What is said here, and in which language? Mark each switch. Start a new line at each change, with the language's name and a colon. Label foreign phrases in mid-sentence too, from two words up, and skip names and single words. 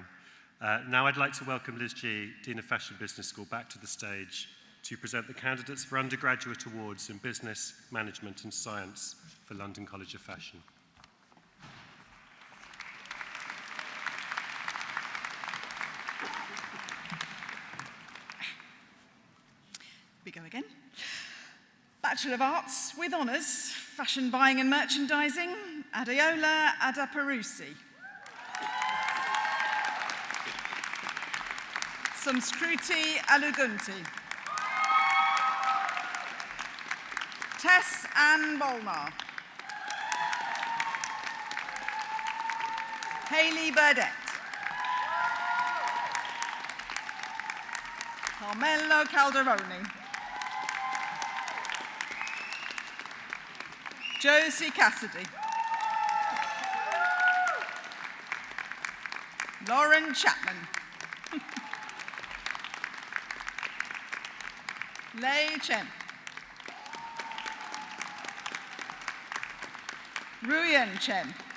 English: Now I'd like to welcome Liz G, Dean of Fashion Business School, back to the stage to present the candidates for undergraduate awards in Business, Management and Science for London College of Fashion. We go again. Bachelor of Arts with honours, Fashion Buying and Merchandising, Adeola Adaparusi. Samskruti Alugunti. Tess Ann Bolnar. Hayley Burdett. Carmelo Calderoni. Josie Cassidy. Lauren Chapman. Lei Chen. Ruyan Chen.